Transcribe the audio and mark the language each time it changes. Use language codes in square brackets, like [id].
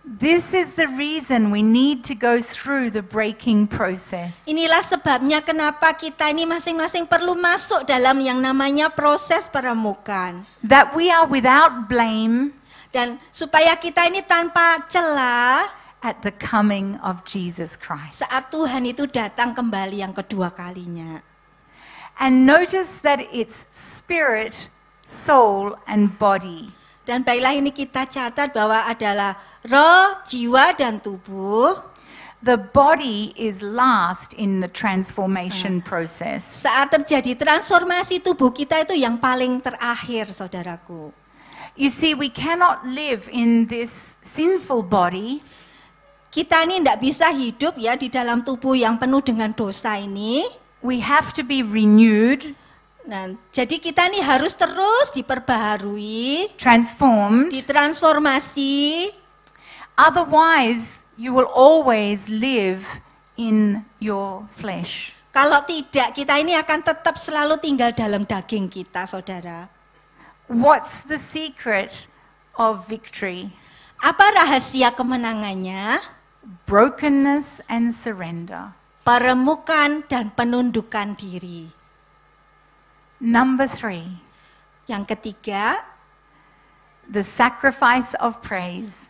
[en] this is the reason we need to go through the breaking process. [id] Inilah sebabnya kenapa kita ini masing-masing perlu masuk dalam yang namanya proses peremukan. [en] That we are without blame [id] Dan supaya kita ini tanpa celah [en] at the coming of Jesus Christ. [id] saat Tuhan itu datang kembali yang kedua kalinya. [en] And notice that it's spirit, soul, and body. [id] Dan baiklah ini kita catat bahwa adalah roh, jiwa, dan tubuh. [en] The body is last in the transformation process. [id] Saat terjadi transformasi tubuh kita itu yang paling terakhir, saudaraku. [en] You see, we cannot live in this sinful body [id] Kita ini tidak bisa hidup ya di dalam tubuh yang penuh dengan dosa ini. [en] we have to be renewed, [id] Nah, jadi kita ini harus terus diperbaharui, [en] transformed. [id] ditransformasi. [en] Otherwise, you will always live in your flesh. [id] Kalau tidak, kita ini akan tetap selalu tinggal dalam daging kita, saudara. [en] What's the secret of victory? [id] Apa rahasia kemenangannya? [en] Brokenness and surrender. [id] Peremukan dan penundukan diri. [en] Number 3, [id] Yang ketiga, [en] the sacrifice of praise.